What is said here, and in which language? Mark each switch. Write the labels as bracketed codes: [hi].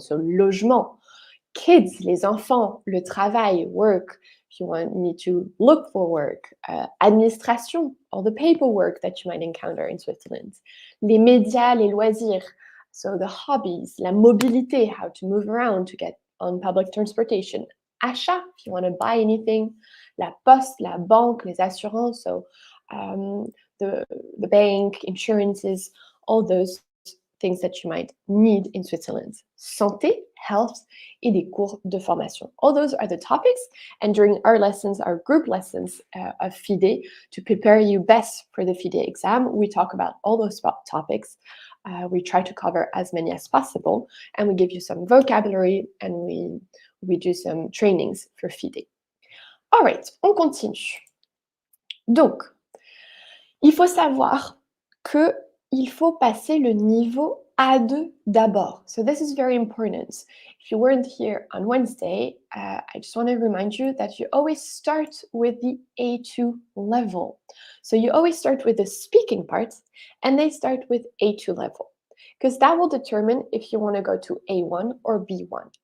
[en] So, logement, kids, [fr] les enfants, [en] le travail, work, if you want me to look for work, administration, all the paperwork that you might encounter in Switzerland, [fr] les médias, les loisirs, [en] so the hobbies, la mobilité, how to move around to get on public transportation, achat, if you want to buy anything, [fr] la poste, la banque, les assurances, [en] so the bank, insurances, all those things that you might need in Switzerland. [fr] Santé, [en] health, [fr] et des cours de formation. [en] All those are the topics, and during our lessons, our group lessons of Fide, to prepare you best for the Fide exam, we talk about all those topics. We try to cover as many as possible, and we give you some vocabulary, and we do some trainings for Fide. All right, [fr] on continue. Donc, il faut savoir que il faut passer le niveau A2 d'abord. [en] So this is very important. If you weren't here on Wednesday, I just want to remind you that you always start with the A2 level. So you always start with the speaking part, and they start with A2 level, because that will determine if you want to go to A1 or B1.